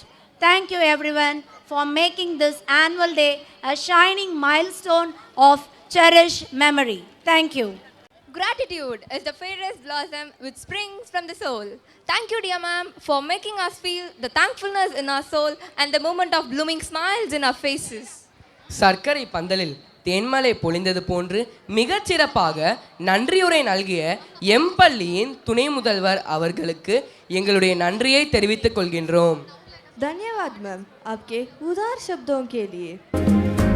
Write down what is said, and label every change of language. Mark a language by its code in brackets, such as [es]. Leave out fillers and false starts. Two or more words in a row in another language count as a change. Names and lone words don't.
[en] Thank you everyone for making this annual day a shining milestone of cherished memory. Thank you. Gratitude is the fairest blossom which springs from the soul. Thank you, dear ma'am, for making us feel the thankfulness in our soul and the moment of blooming smiles in our faces. [ta] சர்க்கரை பந்தலில் தேன்மலை பொழிந்தது போன்று மிகச்சிறப்பாக நன்றியுரை நல்கிய எம் பள்ளியின் துணை முதல்வர் அவர்களுக்கு எங்களுடைய நன்றியை தெரிவித்துக் கொள்கின்றோம். [hi] धन्यवाद मैम आपके उदार शब्दों के लिए.